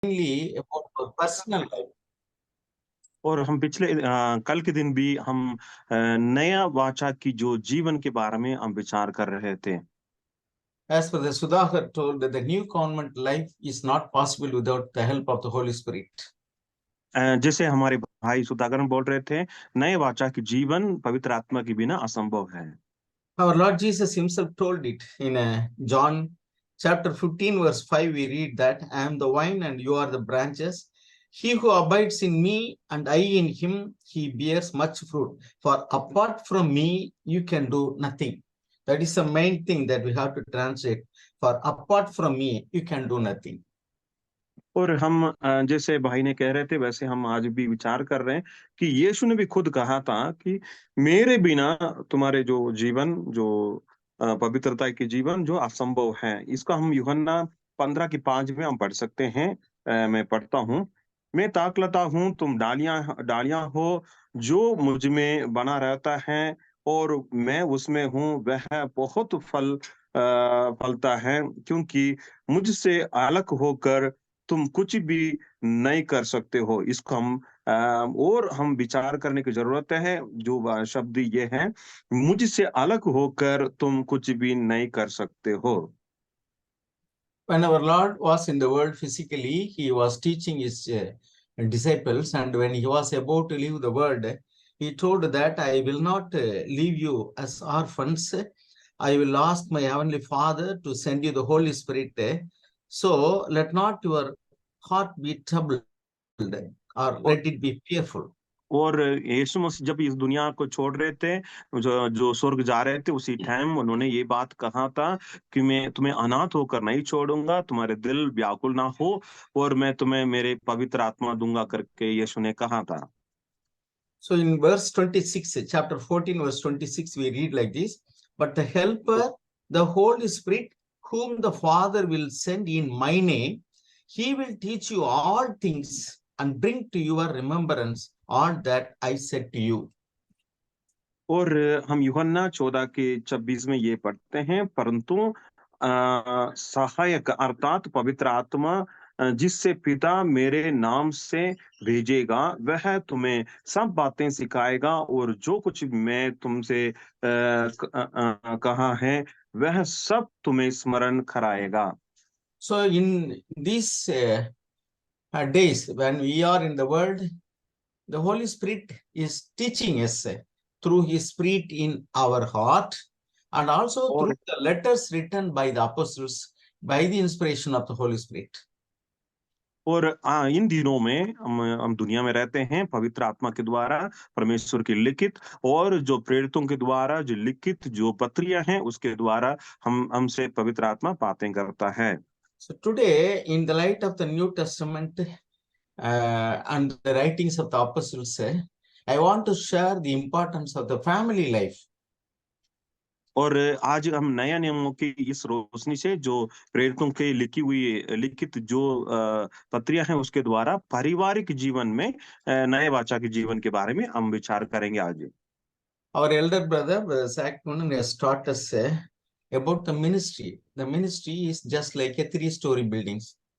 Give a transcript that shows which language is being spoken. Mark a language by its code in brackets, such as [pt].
[en] mainly about our personal life. [hi] और हम पिछले कल के दिन भी हम नया वाचा की जो जीवन के बारे में हम विचार कर रहे थे। [en] As per the Sudhakar told that the new convent life is not possible without the help of the Holy Spirit. [hi] जैसे हमारे भाई सुधाकर बोल रहे थे, नए वाचा की जीवन पवित्र आत्मा के बिना असंभव है। [en] Our Lord Jesus himself told it in John chapter 15 verse 5 we read that I am the vine and you are the branches. He who abides in me and I in him, he bears much fruit. For apart from me, you can do nothing. That is the main thing that we have to translate. For apart from me, you can do nothing. [hi] और हम जैसे भाई ने कह रहे थे वैसे हम आज भी विचार कर रहे हैं कि यीशु ने भी खुद कहा था कि मेरे बिना तुम्हारे जो जीवन जो पवित्रता की जीवन जो असंभव है। इसका हम यूहन्ना 15 की 5 में हम पढ़ सकते हैं। मैं पढ़ता हूँ। मैं ताकलता हूँ, तुम डालियां डालियां हो। जो मुझ में बना रहता है और मैं उसमें हूँ, वह बहुत फलता है, क्योंकि मुझसे अलग होकर तुम कुछ भी नहीं कर सकते हो। इसको और हम विचार करने की जरूरत है। जो शब्द ये है, मुझसे अलग होकर तुम कुछ भी नहीं कर सकते हो। [en] When our Lord was in the world physically, he was teaching his disciples, and when he was about to leave the world, he told that I will not leave you as orphans. I will ask my heavenly Father to send you the Holy Spirit. So let not your heart be troubled or [hi] और [en] let it be fearful. [hi] और यीशु मसीह जब इस दुनिया को छोड़ रहे थे, जो जो स्वर्ग जा रहे थे, उसी टाइम उन्होंने ये बात कहा था कि मैं तुम्हें अनाथ होकर नहीं छोड़ूंगा, तुम्हारे दिल व्याकुल ना हो, और मैं तुम्हें मेरे पवित्र आत्मा दूंगा करके यीशु ने कहा था। [en] So in verse 26, chapter 14, verse 26, we read like this, but the helper, the Holy Spirit, whom the Father will send in my name, he will teach you all things and bring to your remembrance all that I said to you. [hi] और हम यूहन्ना 14 के 26 में ये पढ़ते हैं, परंतु सहायक अर्थात पवित्र आत्मा जिससे पिता मेरे नाम से भेजेगा, वह तुम्हें सब बातें सिखाएगा और जो कुछ मैं तुमसे कहा है वह सब तुम्हें स्मरण कराएगा। [en] So in these days when we are in the world, the Holy Spirit is teaching us through his Spirit in our heart and also through [hi] और [en] the letters written by the apostles by the inspiration of the Holy Spirit. [hi] और इन दिनों में हम दुनिया में रहते हैं पवित्र आत्मा के द्वारा, परमेश्वर की लिखित और जो प्रेरितों के द्वारा जो लिखित जो पत्रियां हैं उसके द्वारा हम हमसे पवित्र आत्मा बातें करता है। [en] So today, in the light of the New Testament and the writings of the apostles, I want to share the importance of the family life. [hi] और आज हम नया नियमों की इस रोशनी से जो प्रेरितों के लिखी हुई लिखित जो पत्रियां हैं उसके द्वारा पारिवारिक जीवन में नए वाचा के जीवन के बारे में हम विचार करेंगे आज। [en] Our elder brother, Zach Noonan, has taught us about the ministry. The ministry is just like a three-story buildings.